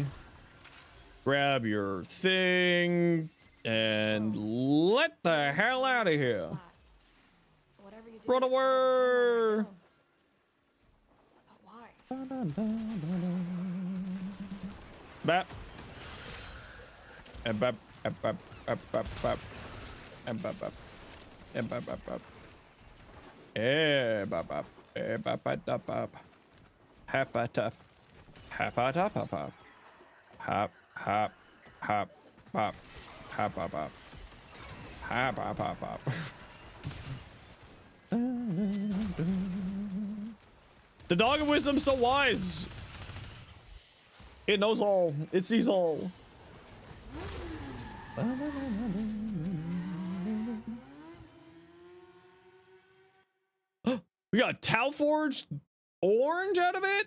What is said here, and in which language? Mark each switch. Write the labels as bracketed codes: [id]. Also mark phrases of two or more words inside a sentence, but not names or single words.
[en] Grab your thing and let the hell out of here. Run away! But why? Bap. And bap. Bap. Bap. Bap. Bap. Bap. And bap. Bap. And bap. Bap. Bap. Eh. Bap. Bap. Eh. Bap. Bap. Bap. Bap. Hap. Bap. Tap. Hap. Bap. Tap. Hap. Hap. Hap. Hap. Hap. Bap. Hap. Bap. Bap. Hap. Bap. Bap. Bap. The dog of wisdom's so wise. It knows all. It sees all. We got Tau Forged orange out of it?